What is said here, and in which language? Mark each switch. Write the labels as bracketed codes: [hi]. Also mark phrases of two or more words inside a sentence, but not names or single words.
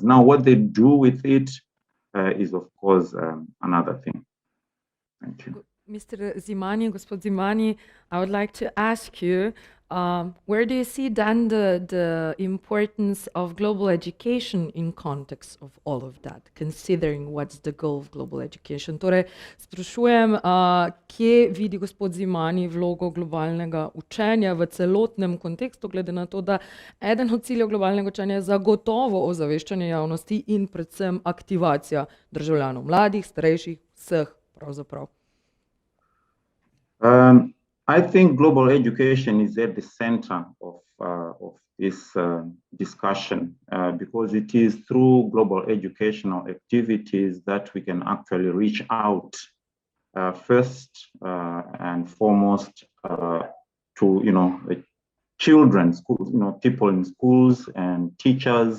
[en] Now, what they do with it is, of course, another thing. Thank you. Mr. [sl] Zimani, Gospod Zimani, [en] I would like to ask you, where do you see then the importance of global education in context of all of that, considering what's the goal of global education? [sl] Torej, sprašujem, kje vidi gospod Zimani vlogo globalnega učenja v celotnem kontekstu, glede na to, da eden od ciljev globalnega učenja je zagotovo ozaveščanje javnosti in predvsem aktivacija državljanov, mladih, starejših, vseh pravzaprav. [en] I think global education is at the center of this discussion because it is through global educational activities that we can actually reach out first and foremost to children, schools, people in schools and teachers.